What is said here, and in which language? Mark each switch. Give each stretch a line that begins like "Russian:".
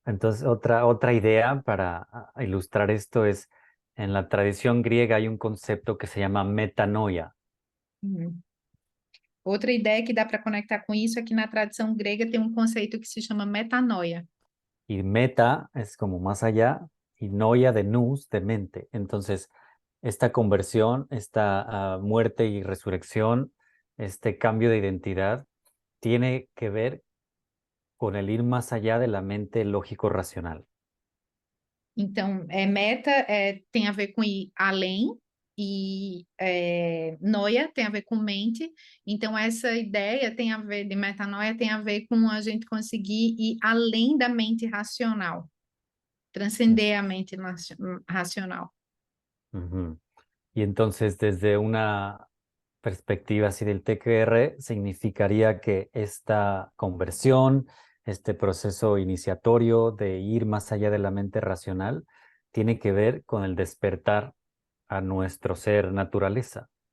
Spanish: Entonces, otra idea para ilustrar esto es, en la tradición griega hay un concepto que se llama metanoia.
Portuguese: Outra ideia que dá para conectar com isso é que na tradição grega tem um conceito que se chama metanoia.
Spanish: Y meta es como más allá y noia de nous, de mente. Entonces, esta conversión, esta muerte y resurrección, este cambio de identidad, tiene que ver con el ir más allá de la mente lógico-racional.
Portuguese: Então, meta tem a ver com ir além, e noia tem a ver com mente. Então, essa ideia tem a ver, de metanoia, tem a ver com a gente conseguir ir além da mente racional, transcender a mente racional. Ujú.
Spanish: Y entonces, desde una perspectiva así del TQR, significaría que esta conversión, este proceso iniciatorio de ir más allá de la mente racional, tiene que ver con el despertar a nuestro ser naturaleza.